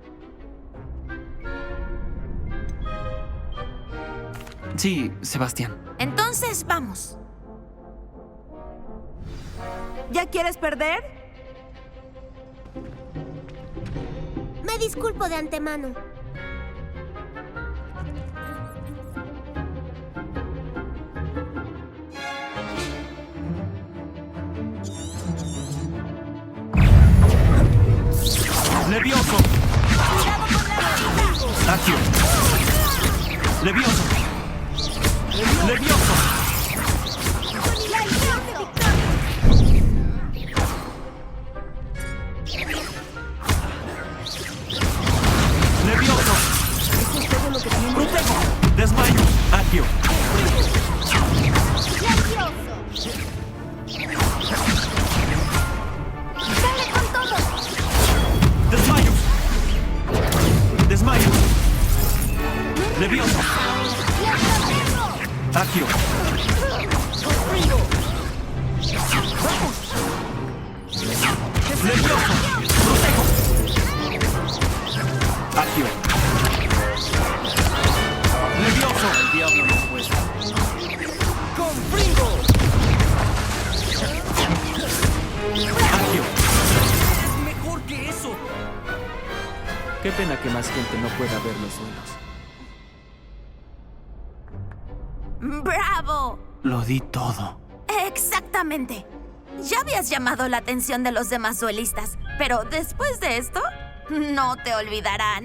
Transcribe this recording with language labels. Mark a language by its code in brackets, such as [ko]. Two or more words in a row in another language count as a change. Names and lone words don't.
[es] Sí, Sebastián. Entonces, vamos. ¿Ya quieres perder? Me disculpo de antemano. Levioso. Accio. Levioso. Levioso. Levioso. Protejo. Desmayo. Accio. ¡Dale con todo! Desmayo. Desmayo. Levioso. Accio. Levioso. Protejo. Accio. Levioso. El diablo no puede. ¡Confringo! Accio. ¡Es mejor que eso! Qué pena que más gente no pueda ver los duelos. ¡Bravo! Lo di todo. Exactamente. Ya habías llamado la atención de los demás duelistas, pero después de esto, no te olvidarán.